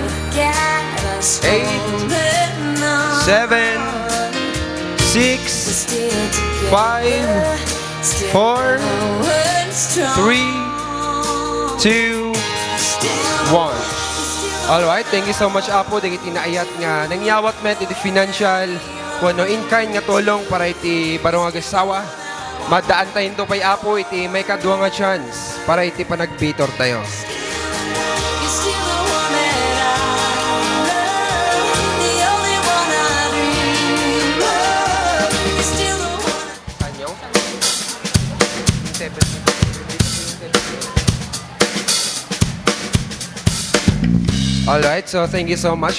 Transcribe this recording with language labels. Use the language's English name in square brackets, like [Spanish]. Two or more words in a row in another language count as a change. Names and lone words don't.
[English] look at us 8, holding on. 7, We're 6, still together, 5, still 4, going strong. 3, 2, 1. Alright, thank you so much, [Iloko] Apo. Dagit inaayat nga nangyawat met iti financial kuno [English] in kind [Iloko] nga tulong para iti barong agasawa. Madaan tayo to pay, Apo, iti may kadwa nga chance para iti panagbitor tayo. [English] You're still the one that I love, the only one I dream of. You're still the one. [Iloko] Kanyo? [English] Alright, so thank you so much.